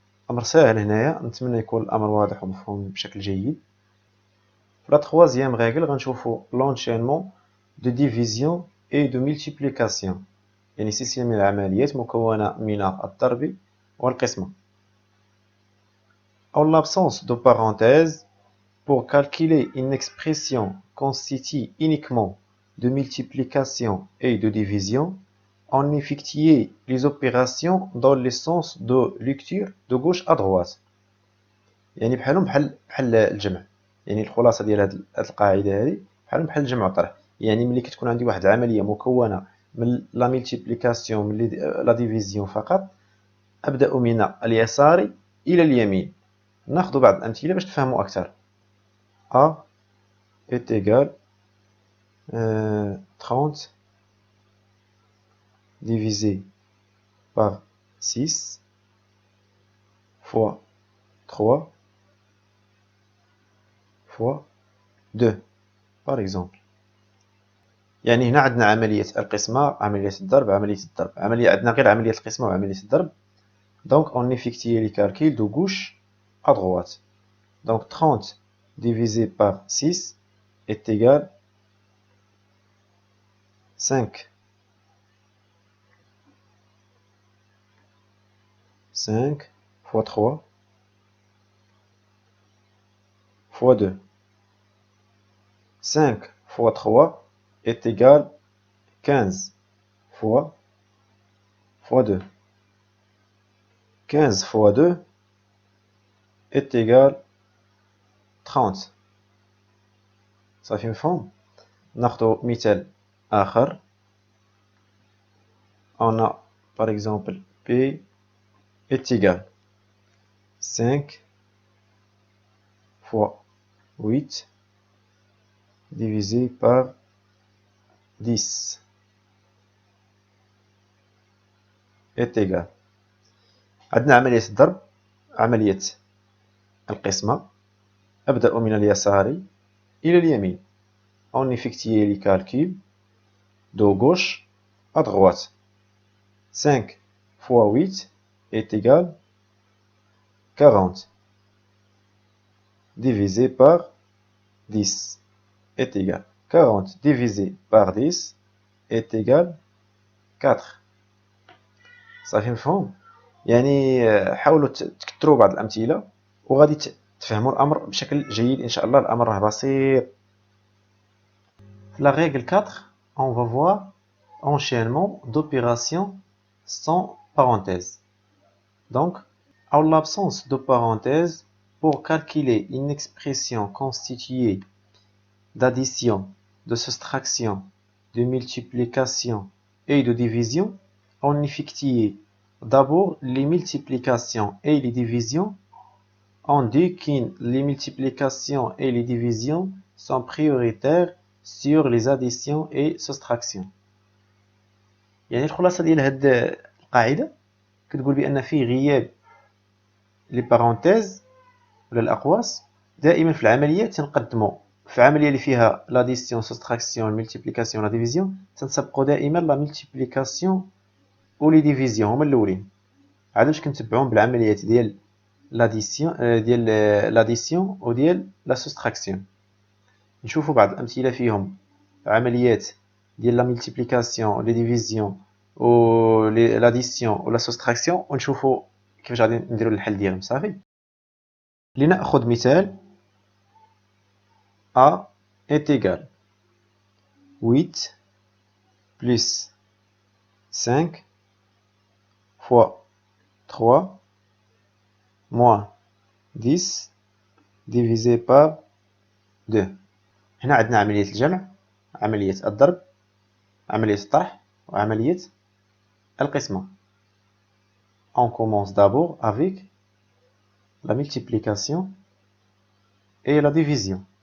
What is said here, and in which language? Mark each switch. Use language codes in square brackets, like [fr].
[ar] أمر ساهل هنايا، نتمنى يكون الأمر واضح ومفهوم بشكل جيد. في [fr] لا troisième règle [ar] غنشوفو [fr] l'enchaînement de division et de multiplication، [ar] يعني سلسلة من العمليات مكونة من الضرب والقسمة. [fr] En l'absence de parenthèse, pour calculer une expression constituée uniquement de multiplication et de division, on effectuait les opérations dans le sens de lecture de gauche à droite. [ar] يعني بحال الجمع، يعني الخلاصة ديال هاد القاعدة هادي بحال الجمع والطرح. يعني ملي كتكون عندي واحد العملية مكونة من [fr] لا ملتيبليكاسيون من لا ديفيزيون [ar] فقط، أبدأ من اليسار إلى اليمين. ناخذ بعض الأمثلة باش تفهموا أكثر. [fr] A est égal 30 divisé par 6 fois 3 fois 2 par exemple. [ar] يعني هنا عندنا عملية القسمة، عملية الضرب، عندنا غير عملية القسمة وعملية الضرب. [fr] Donc on effectue les calculs de gauche à droite. Donc 30 divisé par 6 est égal 5. 5 fois 3 fois 2. 5 fois 3 est égal 15 fois 2. 15 fois 2 est égal 30. [ar] صافي مفهوم؟ ناخذ مثال آخر. [fr] On a par exemple P est égal 5 fois 8 divisé par 10 est égal. [ar] عندنا عملية الضرب، عملية القسمة. أبدأ من اليسار إلى اليمين. [fr] On effectue les calculs de gauche à droite. 5 fois 8 est égal 40 divisé par 10 est égal 40 divisé par 10 est égal 4. [ar] صافي مفهوم؟ يعني حاولوا تكثروا بعض الأمثلة وغادي تفهموا الأمر بشكل جيد إن شاء الله. الأمر راه بسيط. [fr] La règle 4, on va voir enchaînement d'opérations sans parenthèse. Donc, en l'absence de parenthèse, pour calculer une expression constituée d'addition, de soustraction, de multiplication et de division, on effectue d'abord les multiplications et les divisions. On dit que les multiplications et les divisions sont prioritaires sur les additions et soustractions. [ar] يعني الخلاصة ديال هاد القاعدة كتقول بأن في غياب [fr] لي بارونتيز [ar] ولا الأقواس دائما في العمليات تنقدموا في عملية اللي فيها [fr] لاديسيون سوستراكسيون ملتيبليكاسيون لا ديفيزيون [ar] تنسبقوا دائما [fr] لا ملتيبليكاسيون و لي ديفيزيون [ar] هما الاولين، عاد باش كنتبعوهم بالعمليات ديال لاديسيون وديال لا سوستراكسيون. نشوفوا بعض الامثله فيهم عمليات ديال [fr] لا ملتيبليكاسيون لي ديفيزيون و لاديسيون ولا سوستراكسيون [ar] ونشوفوا كيفاش غادي نديروا الحل ديالهم. صافي، لنأخذ مثال. [fr] A est égal 8 plus 5 fois 3 moins 10 divisé par 2. [ar] هنا عندنا عملية الجمع، عملية الضرب، عملية الطرح وعملية القسمة. [fr] On commence d'abord avec la multiplication et la division.